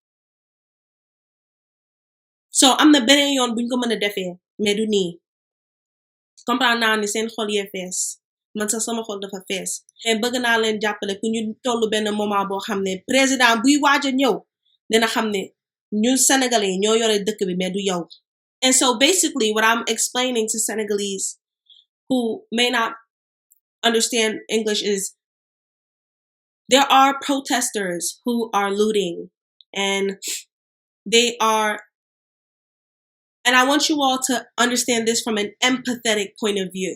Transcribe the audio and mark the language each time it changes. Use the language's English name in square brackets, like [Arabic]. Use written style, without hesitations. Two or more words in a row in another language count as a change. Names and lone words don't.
[Wolof] so am na beneen yoon buñ ko mën a defee mais du nii. comprendre naa ni seen xol yee fees, man sax sama xol dafa fees, mais bëgg naa leen jàppale pour ñu tollu benn moment boo xam ne président buy waaj a ñëw dina xam ne ñun Sénégalais yi ñoo yore dëkk bi mais du yow. [English] And so basically what I'm explaining to Senegalese who may not understand English is there are protesters who are looting, and I want you all to understand this from an empathetic point of view.